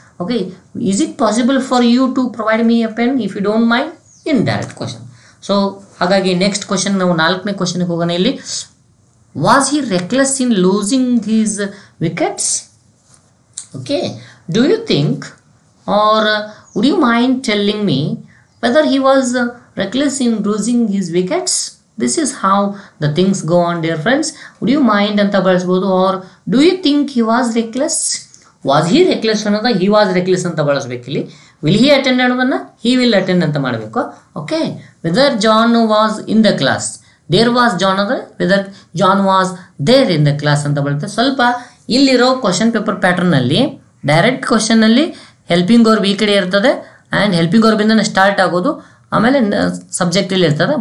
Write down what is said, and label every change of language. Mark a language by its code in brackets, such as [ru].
[en] Okay, is it possible for you to provide me a pen if you don't mind? Indirect question. [kn] So ಹಾಗಾಗಿ next question, ನಾವು 4ನೇ ಕ್ವಶನ್ಗೆ ಹೋಗೋಣ. [en] ಇಲ್ಲಿ was he reckless in losing his wickets? Okay, do you think, or would you mind telling me whether he was reckless in losing his wickets? This is how the things go on, dear friends. Would you mind [kn] anta ಬಳಸಬಹುದು, [en] or do you think he was reckless? Was he reckless ಅನ್ನೋದ he was reckless [kn] ಅಂತ ಬಳಸಬೇಕು. [en] ಇಲ್ಲಿ will he attend ಅನ್ನೋದನ್ನ he will attend [kn] ಅಂತ ಮಾಡಬೇಕು. [en] Okay, whether John was in the class, there was John ಅಂದರೆ whether John was there in the class [kn] ಅಂತ ಬರುತ್ತೆ. ಸ್ವಲ್ಪ ಇಲ್ಲಿರೋ question paper ಪ್ಯಾಟರ್ನಲ್ಲಿ direct ಕ್ವಶನ್ನಲ್ಲಿ helping verb ಈ ಕಡೆ ಇರ್ತದೆ, ಆ್ಯಂಡ್ ಹೆಲ್ಪಿಂಗ್ ವರ್ಬಿಂದ ಸ್ಟಾರ್ಟ್ ಆಗೋದು, ಆಮೇಲೆ ಸಬ್ಜೆಕ್ಟ್ ಇಲ್ಲಿ ಇರ್ತದೆ.